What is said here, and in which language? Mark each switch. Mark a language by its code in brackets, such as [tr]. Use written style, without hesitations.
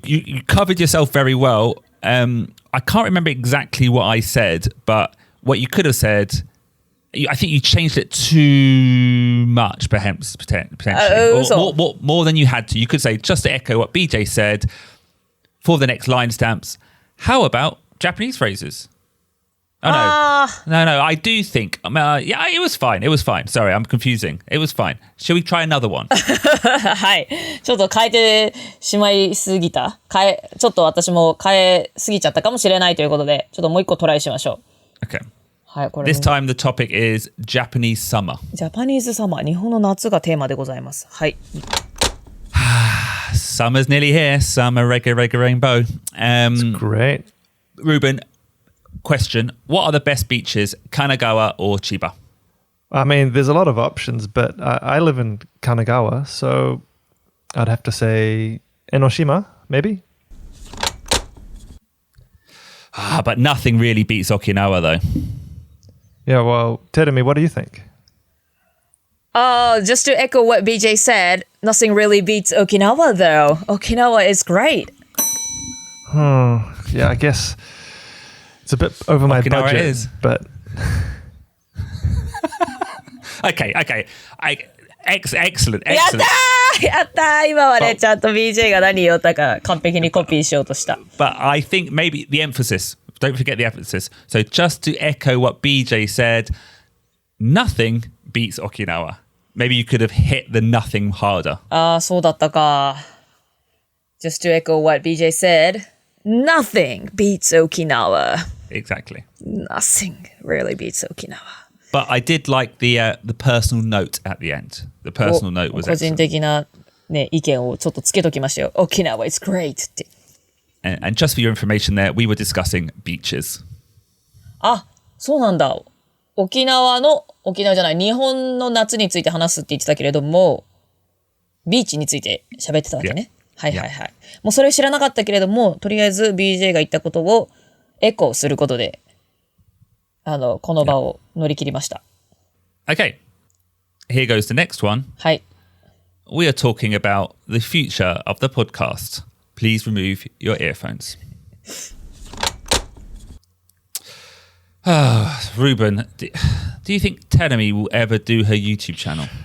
[en] You covered yourself very well. I can't remember exactly what I said, but what you could have said, I think you changed it too much, perhaps, potentially. More than you had to. You could say, just to echo what BJ said, for the next line stamps, how about Japanese phrases? Oh, no, I do think, yeah, it was fine. Sorry, I'm confusing. It was fine. Shall we try another one? [ja] はい。ちょっと変えてしまいすぎた。ちょっと私も変えすぎちゃったかもしれないということで、ちょっともう一個トライしましょう。 [en] Okay. [ja] はい、これ。 [en] This time the topic is Japanese summer. [ja] ジャパニーズサマー、日本の夏がテーマでございます。はい。 [en] Summer's nearly here. Summer, reggae, rainbow. It's great. Ruben, question. What are the best beaches, Kanagawa or Chiba? I mean, there's a lot of options, but I live in Kanagawa, so I'd have to say Enoshima, maybe? But nothing really beats Okinawa, though. Yeah, well, Terumi, what do you think? Just to echo what BJ said, nothing really beats Okinawa, though. Okinawa is great. Yeah, I guess it's a bit over my Okinawa budget, is. But... Okay. Excellent. [ja] やったー今はね、ちゃんと BJ が何言おったか完璧にコピーしようとした。 [en] But I think maybe the emphasis, don't forget the emphasis. So just to echo what BJ said, nothing beats Okinawa. Maybe you could have hit the nothing harder. [ja] そうだったか。 [en] Just to echo what BJ said, nothing beats Okinawa. Exactly. Nothing really beats Okinawa. But I did like the personal note at the end. The personal note was [ja] 個人 [en] excellent. [ja] 的な、ね、意見をちょっとつけときましたよ。 [en] Okinawa is great [ja] って。 [en] And just for your information there, we were discussing beaches. [ja] そうなんだ。沖縄じゃない、日本の夏について話すって言ってたけれども、ビーチについて喋ってたわけね。はい。もうそれ知らなかったけれども、とりあえず BJ が言ったことをエコーすることで、この場を乗り切りました。 [en] Okay, here goes the next one. [ja] はい。 [en] We are talking about the future of the podcast. Please remove your earphones. Ruben, do you think Terumi will ever do her YouTube channel?